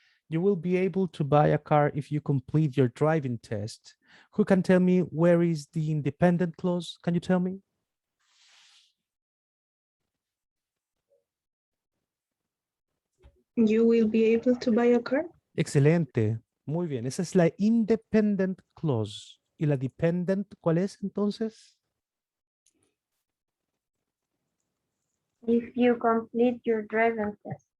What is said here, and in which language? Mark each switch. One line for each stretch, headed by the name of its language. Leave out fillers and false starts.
English: You will be able to buy a car if you complete your driving test. Who can tell me where is the independent clause? Can you tell me? You will be able to buy a car.
Spanish: Excelente. Muy bien. Esa es la independent clause. ¿Y la dependent cuál es entonces?
English: If you complete your driving test.